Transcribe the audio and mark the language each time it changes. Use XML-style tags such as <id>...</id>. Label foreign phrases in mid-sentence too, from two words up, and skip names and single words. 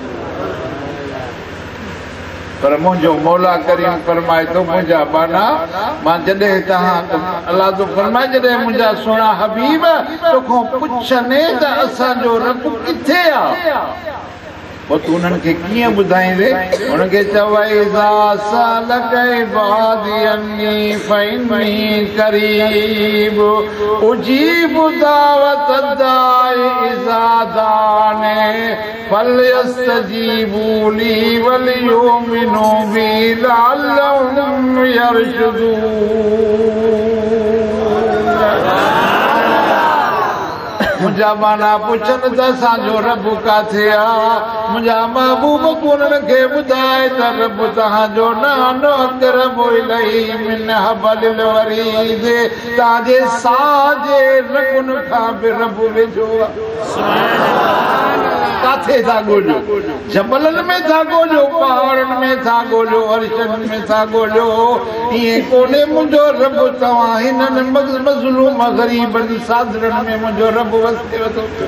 <sd>पर मुंहिंजो मौला करीम फरमाए थो मुंहिंजा बाना मां जॾहिं तव्हां अलाह तो फरमाए जॾहिं मुंहिंजा सुहिणा हबीब तोखां पुछनि त असांजो रब किथे आहे पोइ तूं उन्हनि खे कीअं ॿुधाईंदे उन्हनि खे चवइज़ा</sd> <ar>سألك عبادي عني فإني قريب أجيب دعوة الداع إذا دعان فليستجيبوا لي وليؤمنوا بي لعلهم يرشدون</ar> <sd>मुंहिंजा माना पुछनि त असांजो रब किथे आहे मुंहिंजा महबूब उन्हनि खे ॿुधाए त रब तव्हांजो नानो</sd> <ar>أقرب إليه من حبل الوريد</ar> <sd>तव्हांजे साह जे रगुनि खां बि रब वेझो आहे काथे था ॻोल्हियो जबलनि में था ॻोल्हियो पहाड़नि में था ॻोल्हियो अर्शनि में था ॻोल्हियो ईअं कोन्हे मुंहिंजो रब तव्हां हिननि मज़लूम ग़रीबनि सादरनि में मुंहिंजो रब वसे थो</sd>